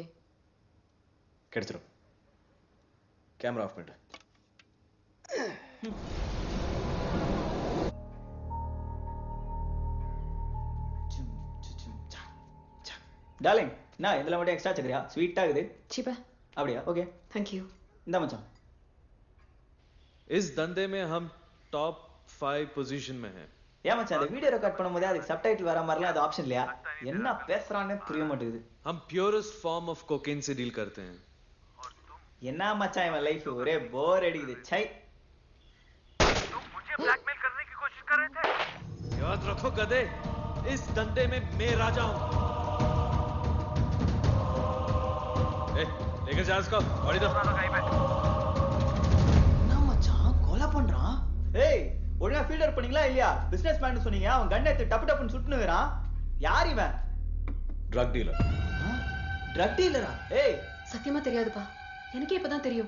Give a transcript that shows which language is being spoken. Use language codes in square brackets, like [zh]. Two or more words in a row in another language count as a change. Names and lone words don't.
[ta] கிடைச்சிரும். [en] camera off [ta] பண்ணிட்டு. டார்லிங், நான் இதெல்லாம் மட்டும் எக்ஸ்ட்ரா சக்கரியா? ஸ்வீட்டா இருக்குது. சீப்பா, அப்படியா? ஓகே, [en] Thank you. [ta] இந்த மச்சான். [hi] इस धंधे में हम [en] top 5 position [hi] में हैं। [ta] ஏன் மச்சான், அந்த [en] video record [ta] பண்ணும்போது அதுக்கு சப்டைட்டில் வர மாதிரிலாம் அது ஆப்ஷன் இல்லையா? என்ன பேசுறானே புரிய மாட்டேங்குது. [hi] हम [en] purest form of cocaine [hi] से डील करते हैं। [ta] என்ன மச்சான் இவன் லைஃப் ஒரே போர் அடிக்குது. சை. [hi] तुम मुझे ब्लैकमेल करने की कोशिश कर रहे थे? याद रखो गधे, इस धंधे में मैं राजा हूं। ए, लेकर जा इसको, बड़ी दो। [ta] என்ன மச்சான் கொலை பண்றான்? ஏய், ஒழுங்கா ஃபீல்டர் பண்ணீங்களா இல்லையா? [en] business man [ta] சொன்னீங்க, அவன் கன் எடுத்து டப்பு டப்புன்னு சுட்டுனுறான். யார் இவன்? [en] drug dealer. drug dealer? [ta] ஏய், சத்தியமா தெரியாதுப்பா, எனக்கே இப்பதான் தெரியும்.